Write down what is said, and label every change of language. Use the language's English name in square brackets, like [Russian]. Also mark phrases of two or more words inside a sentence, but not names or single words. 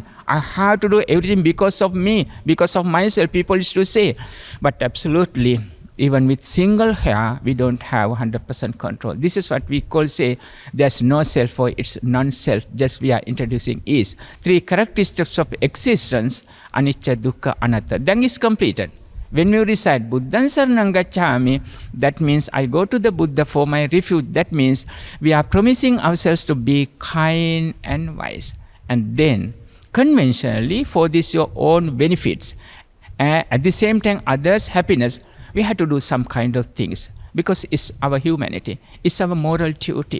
[English] I have to do everything because of me, because of myself, people used to say. But absolutely, even with single hair, we don't have 100% control. This is what we call say, there's no self or it's non-self, just we are introducing is. 3 characteristics of existence, [Pali] anicca, dukkha, anatta. [English] Then is completed. When you recite [Pali] Buddhaṃ saraṇaṃ gacchāmi, [English] that means I go to the Buddha for my refuge. That means we are promising ourselves to be kind and wise. And then, conventionally, for this your own benefits, at the same time others' happiness, we have to do some kind of things because it's our humanity, it's our moral duty.